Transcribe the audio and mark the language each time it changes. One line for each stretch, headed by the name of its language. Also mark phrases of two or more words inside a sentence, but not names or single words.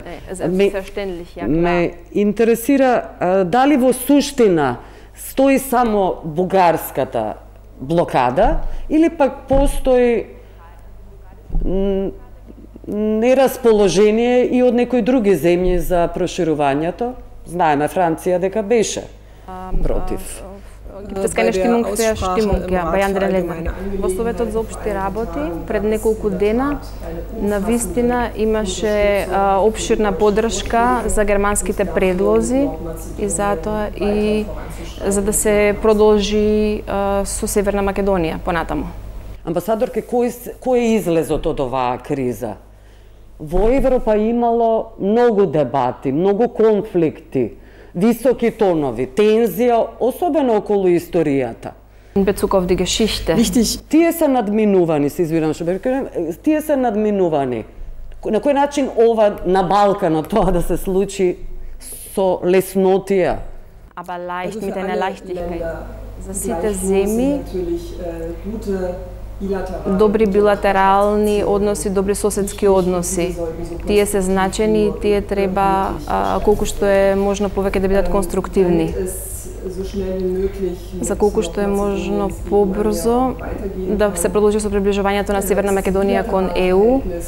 Macedonian: Ме интересира дали во суштина стои само бугарската блокада или пак постои нерасположение и од некои други земји за проширувањето. Знаеме Франција дека беше против.
German: Gibt es keine Stimmung für Stimmung, ja, bei anderen Ländern.
Macedonian: Во Советот за општи работи пред неколку дена навистина имаше опширна поддршка за германските предлози и затоа и за да се продолжи со Северна Македонија понатаму. Амбасадорке, кој е излезот од оваа криза? Во Европа имало многу дебати, многу конфликти, високи тонови, тензија, особено околу историјата. Тие се надминувани, се извинам што бе, тие се надминувани. На кој начин ова на Балканот тоа да се случи со леснотија?
German: Aber leicht, mit einer Leichtigkeit.
Macedonian: За сите земји добри билатерални односи, добри соседски односи. Тие се значени и тие треба колку што е можно повеќе да бидат конструктивни. За колку што е можно побрзо да се продолжи со приближувањето на Северна Македонија кон ЕУ.